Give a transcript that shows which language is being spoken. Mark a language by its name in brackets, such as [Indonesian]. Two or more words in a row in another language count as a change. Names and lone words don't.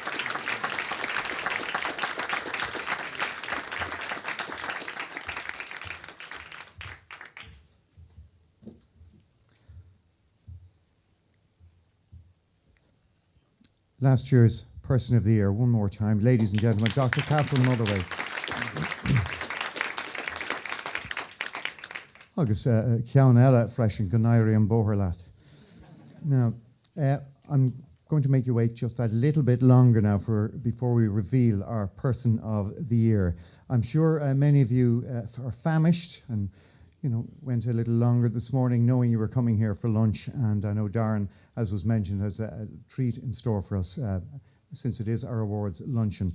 [English] Last year's Person of the Year, one more time. Ladies and gentlemen, Dr. Catherine Motherway. [Irish] Agus ceann eile freisin go nairi an bóthar leat. [English] Now, I'm going to make you wait just that little bit longer now before we reveal our Person of the Year. I'm sure many of you are famished and went a little longer this morning knowing you were coming here for lunch, and I know Darren, as was mentioned, has a treat in store for us since it is our awards luncheon.